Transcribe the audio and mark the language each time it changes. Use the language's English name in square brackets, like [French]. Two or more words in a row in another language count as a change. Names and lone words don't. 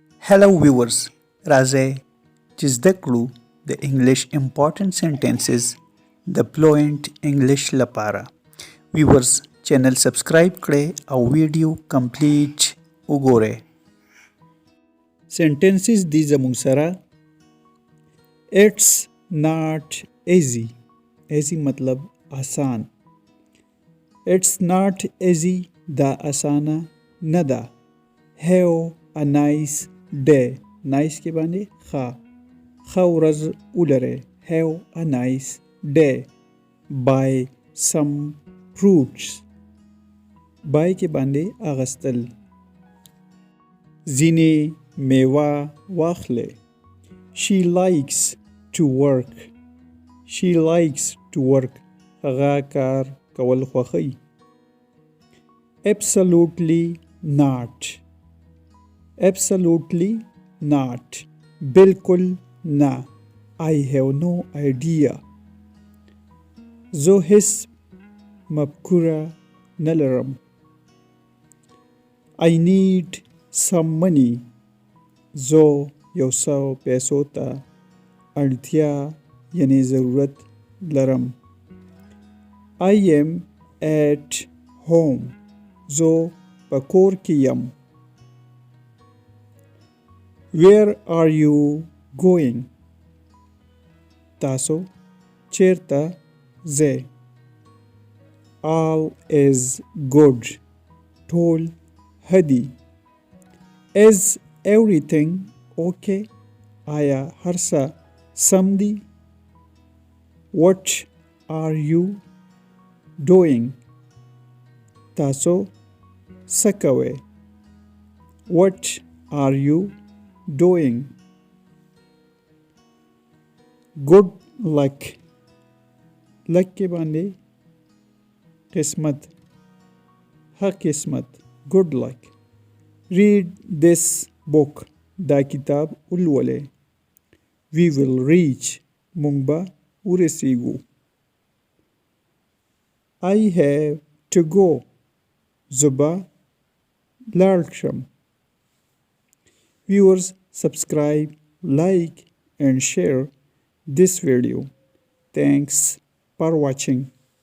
[English] Hello viewers, [Pashto] راځئ چې زده کړو د انګلیش [English] important sentences [Pashto] د [English] fluent English [Pashto] لپاره. ویورز چینل سبسکرایب کړئ او ویډیو کمپلیټ وګورئ. سنټنسز دي زموږ سره. [English] It's not easy. [Pashto] easy مطلب آسان. [English] It's not easy [Pashto] دا آسانه نه ده. [English] Have a nice day. [Pashto] nice کې باندې ښه ورځ ولرئ. [English] Have a nice day. Buy some fruits. [Pashto] buy کې باندې اغستل. ځینې میوه واخلئ. [English] She likes to work. She likes to work. [Pashto] هغه کار کول خوښوي. [English] Absolutely not. Absolutely not. [Pashto] بالکل نه. [English] I have no idea. [Pashto] زه هیڅ مفکوره نه لرم. [English] I need some money. [Pashto] زه یو څه پیسو ته اړتیا یعنی ضرورت لرم. [English] I am at home. [Pashto] زه په کور کې یم. [English] Where are you going? [Pashto] تاسو چیرته ځئ؟ [English] All is good. [Pashto] ټول ښه دي. [English] Is everything okay? [Pashto] آیا هر څه سم دي؟ [English] What are you doing? [Pashto] تاسو څه کوئ؟ [English] What are you doing? Good luck. [Pashto] luck کې باندې قسمت. ښه قسمت. [English] Good luck. Read this book. [Pashto] دا کتاب ولولئ. [English] We will reach. [Pashto] مونږ به ورسیږو. [English] I have to go. [Pashto] زه به لاړ شم. [English] Viewers, subscribe, like and share this video. Thanks for watching.